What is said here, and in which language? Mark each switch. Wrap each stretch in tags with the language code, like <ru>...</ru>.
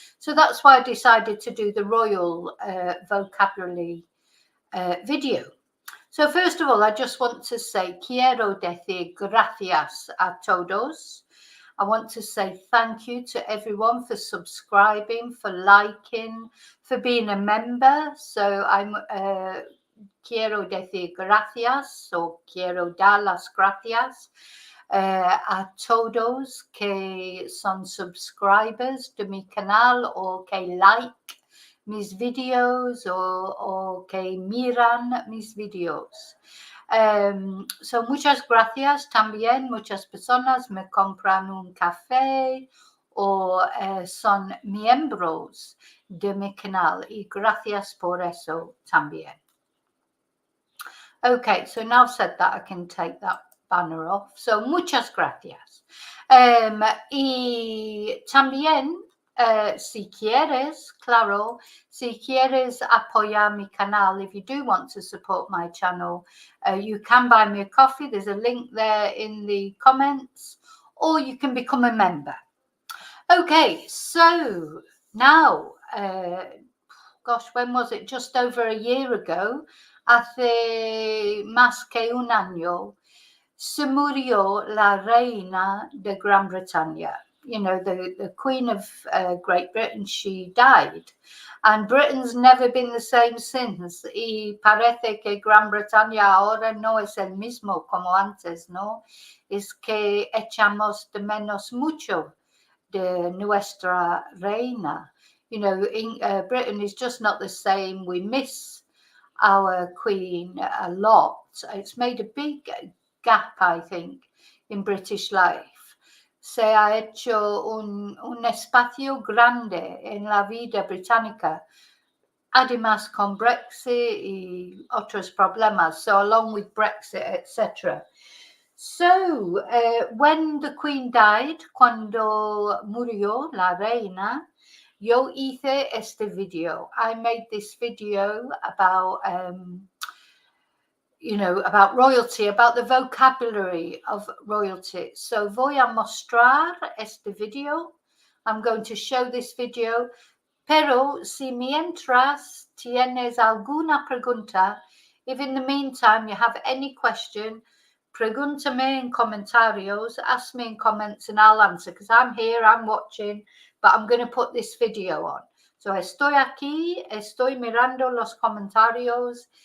<en>So that's why I decided to do the royal vocabulary video. So first of all, I just want to say</en> <es>quiero decir gracias a todos.</es> <en>I want to say thank you to everyone for subscribing, for liking, for being a member.</en> <es>So I'm quiero decir gracias, o quiero dar las gracias a todos que son subscribers de mi canal o que like mis videos o que miran mis videos. So muchas gracias también. Muchas personas me compran un café o son miembros de mi canal, y gracias por eso también.</es> <en>Okay, so now I've said that, I can take that banner off. So</en> <es>muchas gracias. Y también, si quieres, claro, si quieres apoyar mi canal,</es> <en>if you do want to support my channel, you can buy me a coffee. There's a link there in the comments, or you can become a member. Okay, so now, gosh, when was it? Just over a year ago,</en> <es>hace más que un año, se murió la reina de Gran Bretaña.</es> <en>You know, the Queen of Great Britain, she died. And Britain's never been the same since.</en> <es>Y parece que Gran Bretaña ahora no es el mismo como antes, ¿no? Es que echamos de menos mucho de nuestra reina.</es> <en>You know, Britain is just not the same. We miss our Queen a lot. It's made a big gap, I think, in British life.</en> <es>Se ha hecho un espacio grande en la vida británica, además con Brexit y otros problemas,</es> <en>so along with Brexit, etc.</en> <es>So,</es> <en>when the Queen died,</en> <es>cuando murió la reina, yo hice este video.</es> <en>I made this video about you know, about royalty, about the vocabulary of royalty. So</en> <es>voy a mostrar este video.</es> <en>I'm going to show this video.</en> <es>Pero si mientras tienes alguna pregunta,</es> <en>if in the meantime you have any question,</en> <es>preguntame in comentarios,</es> <en>ask me in comments and I'll answer, because I'm here, I'm watching, but I'm going to put this video on.</en> <es>So estoy aquí, estoy mirando los comentarios.</es>